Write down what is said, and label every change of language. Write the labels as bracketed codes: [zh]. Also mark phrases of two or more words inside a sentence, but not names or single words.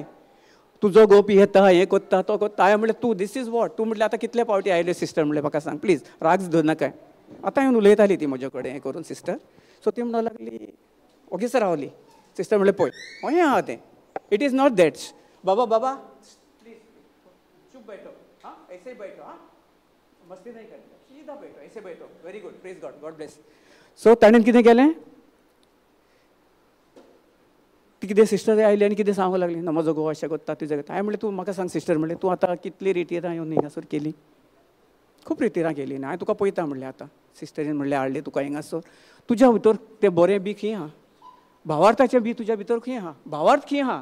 [kok] तुजो गोप येता, हें कोत्ता, तो कोत्ता. हांवें म्हणलें तूं [en] this is what. [kok] तूं म्हणलें आतां कितले फावटी आयले सिस्टर, म्हणलें म्हाका सांग प्लीज, राग धर नाकाय. आतां येवन उलयताली ती म्हजे कडेन हें करून सिस्टर. सो ती म्हणूंक लागली, ओगीच रावली. सिस्टर म्हणलें पळय, हय आहा तें, [en] it is not that. [hi] बाबा बैठो, हाँ ऐसे ही बैठो, हाँ मस्ती नहीं करनी, सीधा बैठो, ऐसे बैठो. [en] very good, praise God, God bless. [kok] सो ताणें कितें केलें, ती कितें सिस्टर आयली आनी कितें सांगूंक लागली, ना म्हजो घोव अशें करता तुजें करता. हांवें म्हणलें तूं म्हाका सांग सिस्टर, म्हणलें तूं आतां कितली रितीरां येवन हिंगासर केली. खूब रितीरां केली ना, हांवें तुका पळयता म्हणलें. आतां सिस्टरीन म्हणलें हाडलें तुका हिंगासर, तुज्या भितर तें बरें बी खंय आहा, भावार्थाचें बी तुज्या भितर खंय आहा, भावार्थ खंय आहा.